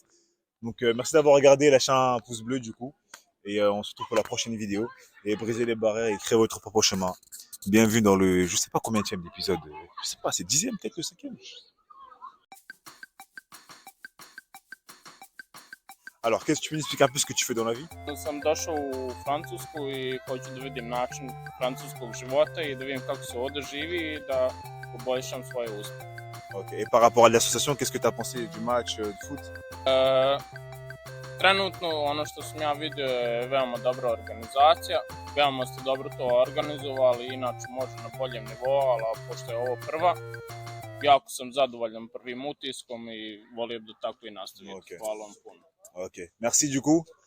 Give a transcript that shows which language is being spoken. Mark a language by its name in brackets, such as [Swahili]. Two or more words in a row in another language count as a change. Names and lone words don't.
[French] Donc merci d'avoir regardé, lâchez un pouce bleu du coup. Et on se retrouve pour la prochaine vidéo. Et brisez les barrières et créez votre propre chemin. Bienvenue dans le, je sais pas combienième d'épisode. Je sais pas, c'est 10e, peut-être le 5e. Alors, qu'est-ce que tu peux nous expliquer un peu ce que tu fais dans la vie? [Bosnian] Sam došao u Francusku i hoću da vidim način francuskog života i da vidim kako se ovdje živi i da poboljšam svoje uspehe. [French] Ok, et par rapport à l'association, qu'est-ce que tu as pensé du match de foot? [Bosnian] Trenutno ono što sam ja vidio je veoma dobra organizacija, veoma ste dobro to organizovali, inače može na boljem nivou, ali pošto je ovo prva, jako sam zadovoljan prvim utiskom i volio bi da tako i nastavite. Okay. Hvala vam puno. [French] Ok, merci du coup.